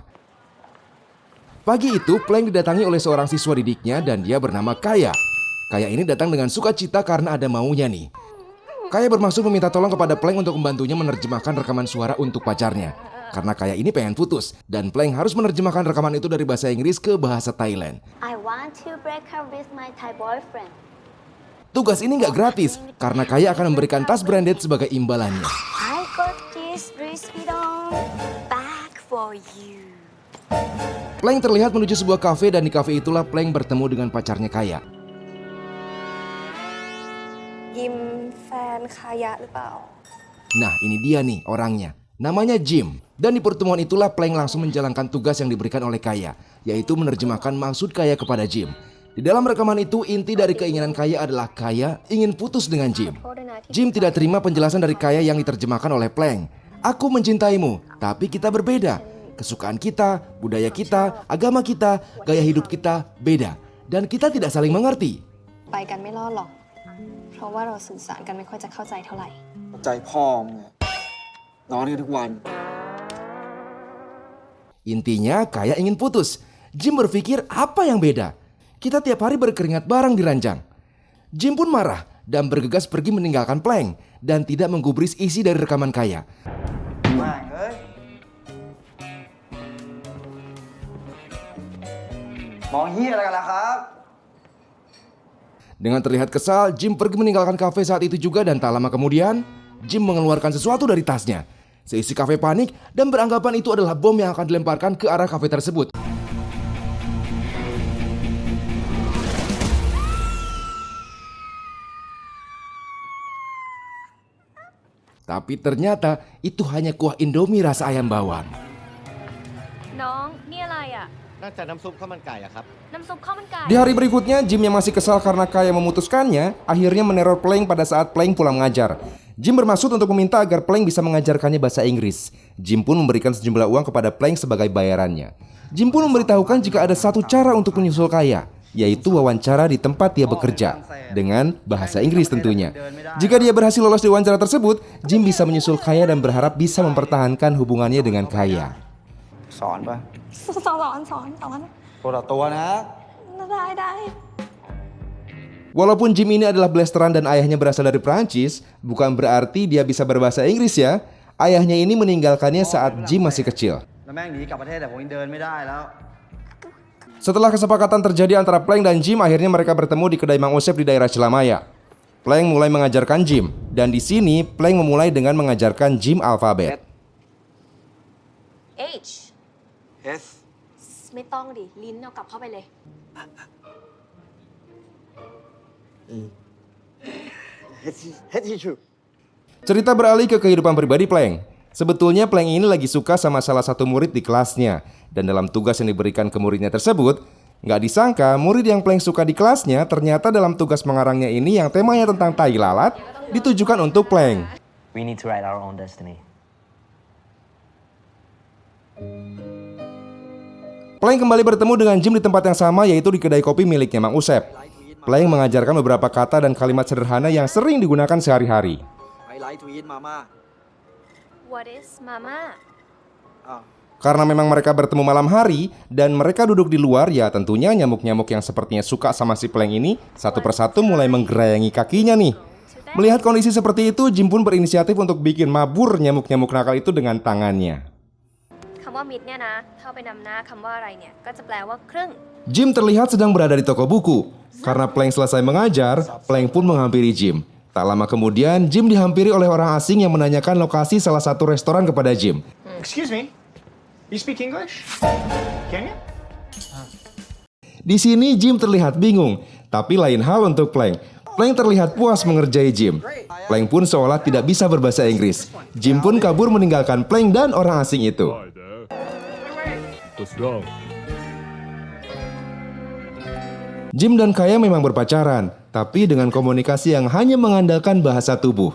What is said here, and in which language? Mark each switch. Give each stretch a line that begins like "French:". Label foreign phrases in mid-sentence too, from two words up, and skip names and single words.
Indonesian: Pagi itu, Plank didatangi oleh seorang siswa didiknya dan dia bernama Kaya. Kaya ini datang dengan sukacita karena ada maunya nih. Kaya bermaksud meminta tolong kepada Plank untuk membantunya menerjemahkan rekaman suara untuk pacarnya. Karena Kaya ini pengen putus, dan Plank harus menerjemahkan rekaman itu dari bahasa Inggris ke bahasa Thailand.
English: I want to break up with my Thai boyfriend.
Indonesian: Tugas ini nggak gratis, karena Kaya akan memberikan tas branded sebagai imbalannya.
English: I got this Louis-Vuitton bag for you.
Indonesian: Plank terlihat menuju sebuah kafe dan di kafe itulah Plank bertemu dengan pacarnya Kaya.
Thai: ยิมแฟนคายะหรือเปล่า
Indonesian: Nah, ini dia nih orangnya. Namanya Jim. Dan di pertemuan itulah Plank langsung menjalankan tugas yang diberikan oleh Kaya, yaitu menerjemahkan maksud Kaya kepada Jim. Di dalam rekaman itu, inti dari keinginan Kaya adalah Kaya ingin putus dengan Jim. Jim tidak terima penjelasan dari Kaya yang diterjemahkan oleh Plank. Aku mencintaimu, tapi kita berbeda. Kesukaan kita, budaya kita, agama kita, gaya hidup kita beda. Dan kita tidak saling mengerti.
Thai: ไปกันไม่รอดหรอก เพราะว่าเราสื่อสารกันไม่ค่อยจะเข้าใจเท่าไหร่ ใจพ่อมึงอะนอนกันทุกวัน
Indonesian: Intinya Kaya ingin putus. Jim berpikir apa yang beda? Kita tiap hari berkeringat bareng di ranjang. Jim pun marah dan bergegas pergi meninggalkan Plank dan tidak menggubris isi dari rekaman Kaya.
Thai: แม่งเอ้ยมองเฮียอะไรกันล่ะครับ
Indonesian: Dengan terlihat kesal, Jim pergi meninggalkan kafe saat itu juga dan tak lama kemudian, Jim mengeluarkan sesuatu dari tasnya. Seisi kafe panik dan beranggapan itu adalah bom yang akan dilemparkan ke arah kafe tersebut. Tapi ternyata itu hanya kuah Indomie rasa ayam bawang.
Thai: น้องนี่อะไรอ่ะ น่าจะน้ำซุปข้าวมันไก่อะครับ น้ำซุปข้าวมันไก่
Indonesian: Di hari berikutnya, Jim yang masih kesal karena Kaya memutuskannya, akhirnya meneror Plank pada saat Plank pulang mengajar. Jim bermaksud untuk meminta agar Plank bisa mengajarkannya bahasa Inggris. Jim pun memberikan sejumlah uang kepada Plank sebagai bayarannya. Jim pun memberitahukan jika ada satu cara untuk menyusul Kaya, yaitu wawancara di tempat dia bekerja, dengan bahasa Inggris tentunya. Jika dia berhasil lolos di wawancara tersebut, Jim bisa menyusul Kaya dan berharap bisa mempertahankan hubungannya dengan Kaya.
Thai: สอนปะ สอน ตัวต่อตัวนะ ได้
Indonesian: Walaupun Jim ini adalah blasteran dan ayahnya berasal dari Prancis, bukan berarti dia bisa berbahasa Inggris ya. Ayahnya ini meninggalkannya saat Jim masih kecil.
Thai: แล้วแม่งหนีกลับประเทศแต่ผมยังเดินไม่ได้แล้ว
Indonesian: Setelah kesepakatan terjadi antara Plank dan Jim, akhirnya mereka bertemu di kedai Mang Osep di daerah Cilamaya. Plank mulai mengajarkan Jim, dan di sini Plank memulai dengan mengajarkan Jim alfabet.
English: H S
Thai: ไม่ต้องดิ ลิ้นเอากลับเข้าไปเลย
English: H issue
Indonesian: Cerita beralih ke kehidupan pribadi Plank. Sebetulnya Plank ini lagi suka sama salah satu murid di kelasnya. Dan dalam tugas yang diberikan ke muridnya tersebut, Nggak disangka, murid yang Plank suka di kelasnya ternyata dalam tugas mengarangnya ini yang temanya tentang tai lalat ditujukan untuk Plank.
English: We need to write our own destiny.
Indonesian: Plank kembali bertemu dengan Jim di tempat yang sama, yaitu di kedai kopi miliknya Mang Usep. Plank mengajarkan beberapa kata dan kalimat sederhana yang sering digunakan sehari-hari.
English: Highlight tweet mama. What is mama?
Indonesian: Karena memang mereka bertemu malam hari dan mereka duduk di luar, ya tentunya nyamuk-nyamuk yang sepertinya suka sama si Plank ini satu persatu mulai menggerayangi kakinya nih. Melihat kondisi seperti itu, Jim pun berinisiatif untuk bikin mabur nyamuk-nyamuk nakal itu dengan tangannya.
Thai: คำว่ามิดเนี่ยนะถ้าไปนำหน้าคำว่าอะไรเนี่ยก็จะแปลว่าครึ่ง
Indonesian: Jim terlihat sedang berada di toko buku. Karena Plank selesai mengajar, Plank pun menghampiri Jim. Tak lama kemudian, Jim dihampiri oleh orang asing yang menanyakan lokasi salah satu restoran kepada Jim.
English: Excuse me, you speak English? Can you?
Indonesian: Di sini Jim terlihat bingung, tapi lain hal untuk Plank. Plank terlihat puas mengerjai Jim. Plank pun seolah tidak bisa berbahasa Inggris. Jim pun kabur meninggalkan Plank dan orang asing itu. Jim dan Kaya memang berpacaran, tapi dengan komunikasi yang hanya mengandalkan bahasa tubuh.